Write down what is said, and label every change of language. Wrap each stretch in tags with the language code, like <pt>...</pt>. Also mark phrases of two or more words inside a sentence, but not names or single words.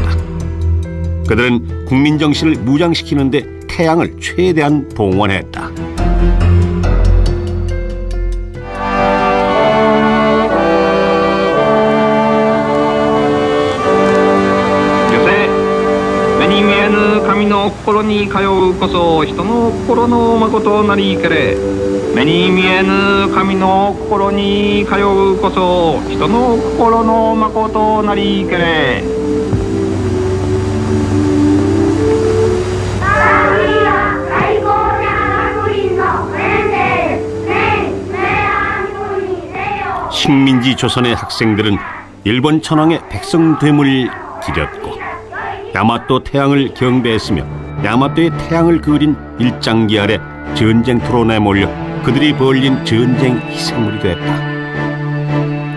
<ko>그들은 국민 정신을 무장시키는 데 태양을 최대한 동원했다. 요새</ko> <ja>目に見えぬ神の心に通うこそ人の心の誠なりけれ目に見えぬ神の心に通うこそ人の心の誠なりけれ</ja> <ko>식민지 조선의 학생들은 일본 천황의 백성됨을 기렸고 야마토 태양을 경배했으며 야마토의 태양을 그린 일장기 아래 전쟁터로 내몰려 그들이 벌린 전쟁 희생물이 됐다.</ko>